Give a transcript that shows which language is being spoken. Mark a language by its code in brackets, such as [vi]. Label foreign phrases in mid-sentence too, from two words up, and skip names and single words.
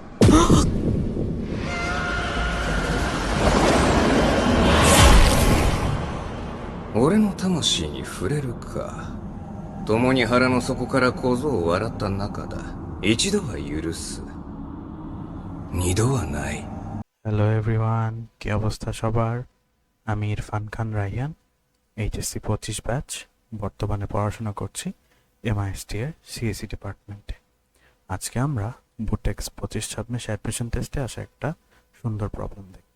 [ja] 俺の魂に触れるか。共に腹の底から小僧を笑った仲だ。一度は許す。二度はない。 [en] hello everyone, [bn] কি অবস্থা সবার? আমি ইরফান খান রাইহান, এইচএসসি 25 ব্যাচ। বর্তমানে পড়াশোনা করছি এমআইএসটি এর সিএসসি ডিপার্টমেন্টে। আজকে আমরা বুটেক্স 25-26 [en] admission test [bn] আসা একটা সুন্দর প্রবলেম দেখব।